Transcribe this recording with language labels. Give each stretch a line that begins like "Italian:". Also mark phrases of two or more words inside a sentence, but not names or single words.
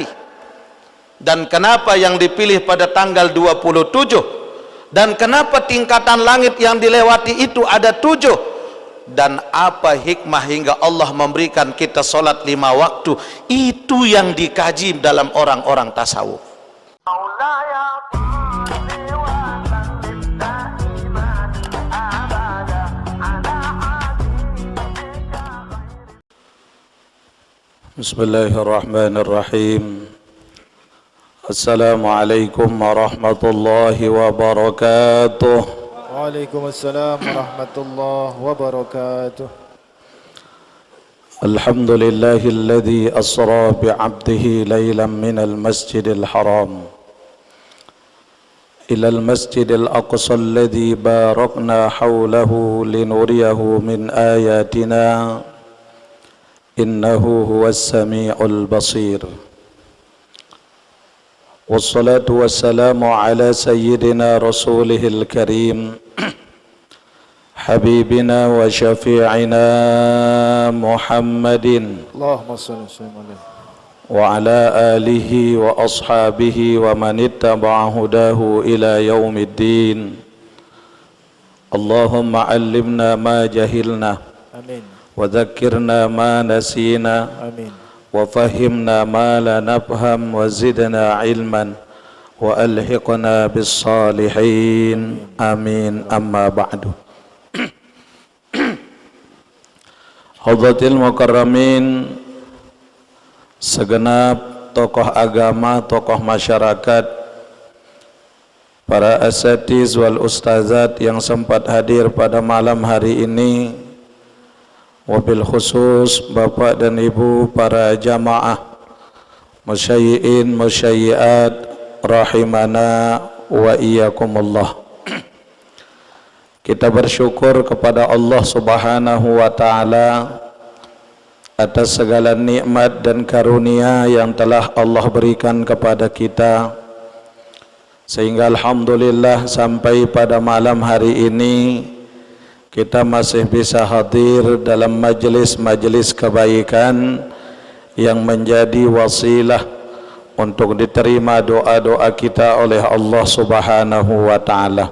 Indonesian: Dan kenapa yang dipilih pada tanggal 27? Dan kenapa tingkatan langit yang dilewati itu ada 7? Dan apa hikmah hingga Allah memberikan kita solat 5 waktu? Itu yang dikaji dalam orang-orang tasawuf.
Arabic: بسم الله الرحمن الرحيم. السلام عليكم ورحمة الله وبركاته. وعليكم السلام ورحمة الله وبركاته. الحمد لله الذي أسرى بعبده ليلا من المسجد الحرام إلى المسجد الأقصى الذي باركنا حوله لنريه من آياتنا إنه هو السميع البصير. والصلاة والسلام على سيدنا رسوله الكريم حبيبنا وشفيعنا محمد اللهم صل وسلم وعلى آله وأصحابه ومن اتبع هداه إلى يوم الدين. اللهم علمنا ما جهلنا, آمين, وذكرنا ما نسينا, آمين, وفهمنا ما لا نفهم وزدنا علما وألحقنا بالصالحين آمين. أما بعد حضرات المكرمين,
Indonesian: segenap tokoh agama, tokoh masyarakat, para
Arabic: أساتيذ والأستاذات
Indonesian: yang sempat hadir pada malam hari ini,
Arabic: وبالخصوص
Indonesian: bapak dan ibu para jamaah
Arabic: مشيعين مشيعات رحمنا وإياكم الله.
Indonesian: Kita bersyukur kepada Allah
Arabic: سبحانه وتعالى
Indonesian: atas segala nikmat dan karunia yang telah Allah berikan kepada kita, sehingga alhamdulillah sampai pada malam hari ini kita masih bisa hadir dalam majelis-majelis kebaikan yang menjadi wasilah untuk diterima doa-doa kita oleh Allah
Arabic: سبحانه وتعالى.